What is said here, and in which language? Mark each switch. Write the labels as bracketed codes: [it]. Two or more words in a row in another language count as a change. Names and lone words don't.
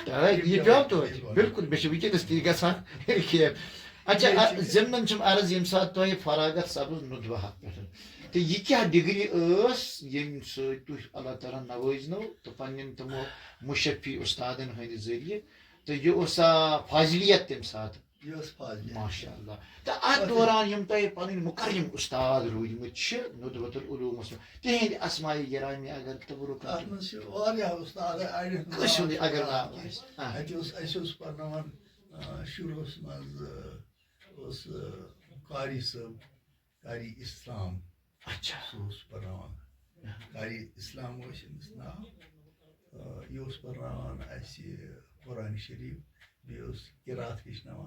[ks] یہِ پیٚو توتہِ بِلکُل مےٚ چھُ وٕنکیٚنس تہِ گژھان کینٛہہ اچھا ضِمنن چھُم عرض ییٚمہِ ساتہٕ تۄہہِ فراغت سپٕز نُدوہس پٮ۪ٹھ تہٕ یہِ کیٛاہ ڈگری ٲس ییٚمہِ سۭتۍ تُہۍ اللہ تعالیٰ نوٲزنو تہٕ پننٮ۪ن تِمو مُشفی اُستادن ہٕنٛدِ ذٔریعہٕ تہٕ یہِ اوسا فاضلیت تمہِ ساتہٕ یہِ ٲس فاضلیت ماشاء اللہ تہٕ اتھ دوران یِم تۄہہِ پنٕنۍ مُقرم اُستاد روٗدمٕتۍ چھِ ندوۃ العلوٗمس منٛز تِہنٛدۍ اسماءِ گرامی اگر تبرُک اتھ منٛز چھِ واریاہ اُستاد کٲنٛسہِ ہُنٛد اگر ناو آسہِ اَسہِ اوس پرناوان شُروٗعس منٛز اوس قاری صٲب قاری اسلام اچھا سُہ اوس پرناوان قاری اسلام اوس أمِس ناو یہِ اوس پرناوان اَسہِ قرآنِ شریٖف بیٚیہِ اوس قرات ہیٚچھناوان